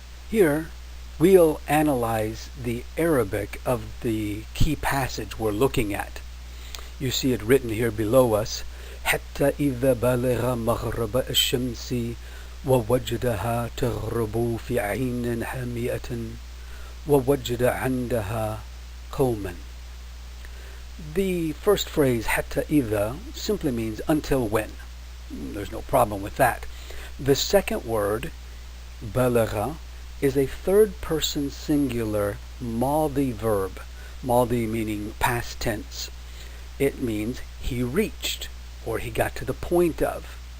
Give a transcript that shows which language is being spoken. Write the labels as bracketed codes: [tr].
[en] Here, we'll analyze the Arabic of the key passage we're looking at. You see it written here below us, [ar] حتى إذا بلغ مغرب الشمس ووجدها تغرب في عين حامئة ووجد عندها قوما. [en] The first phrase, حتى إذا, simply means until when. There's no problem with that. The second word, بلغ, is a third-person singular Maldi verb. Maldi meaning past tense. It means he reached, or he got to the point of.